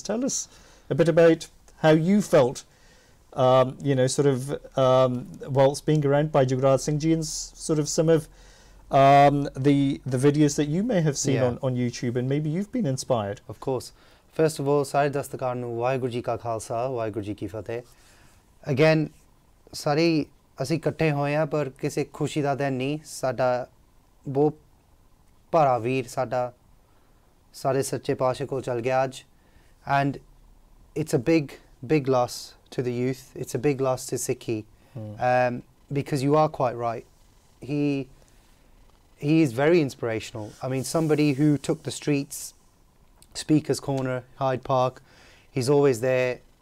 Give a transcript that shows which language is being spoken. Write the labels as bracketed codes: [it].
[en] Tell us a bit about how you felt, sort of whilst being around Bhai Jagraj Singh Ji, and sort of some of the videos that you may have seen on YouTube, and maybe you've been inspired. Of course. First of all, [pa] Sare Dastakar nu Vaheguru Ji Ka Khalsa, Vaheguru Ji Ki Fateh. Again, ਸਾਰੇ ਅਸੀਂ ਇਕੱਠੇ ਹੋਏ ਆ ਪਰ ਕਿਸੇ ਖੁਸ਼ੀ ਦਾ ਦਿਨ ਨਹੀਂ, ਸਾਡਾ ਬਹੁਤ ਭਰਾ ਵੀਰ ਸਾਡਾ ਸਾਰੇ ਸੱਚੇ ਪਾਤਸ਼ਾਹ ਕੋਲ ਚਲ ਗਿਆ ਅੱਜ। [en] And it's a big loss to the youth. It's a big loss to Sikhi, because you are quite right. He is very inspirational. I mean, somebody who took the streets, Speaker's Corner, Hyde Park. He's always there.